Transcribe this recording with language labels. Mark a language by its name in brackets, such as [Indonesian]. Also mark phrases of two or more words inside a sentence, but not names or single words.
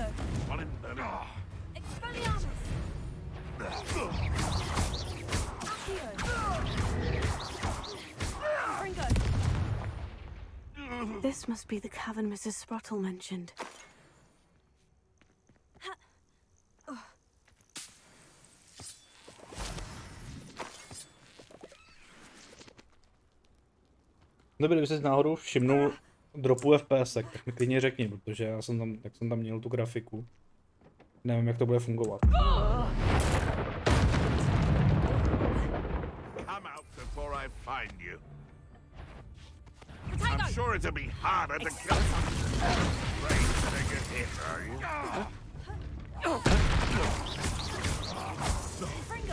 [English] one in Berlin. Expelliarmus! Accio! Fringo! This must be the cavern Mrs. Spruttle mentioned. [Czech] Dobrý, kdyby jsi náhodou všimnul dropu FPS, tak mi klidně řekni, protože já jsem tam měl tu grafiku. Nevím, jak to bude fungovat. [English] Come out before I find you. I'm sure it'll be harder to kill Afraid to take a hit, are you? Fringo!